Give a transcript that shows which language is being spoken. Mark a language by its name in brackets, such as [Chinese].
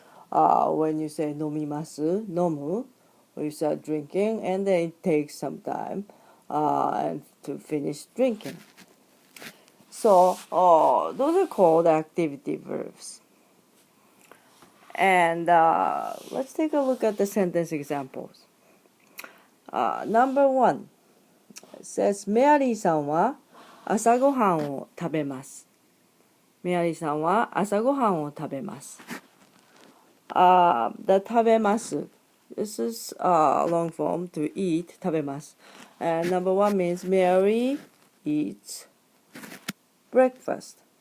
[English] When you say nomimasu, nomu, you start drinking, and then it takes some time and to finish drinking. So those are called activity verbs. And let's take a look at the sentence examples. Number one, it says [Japanese] メアリーさんは朝ごはんを食べます。メアリーさんは朝ごはんを食べます。 [English] The 食べます This is long form to eat, 食べます. And number one means Mary eats breakfast.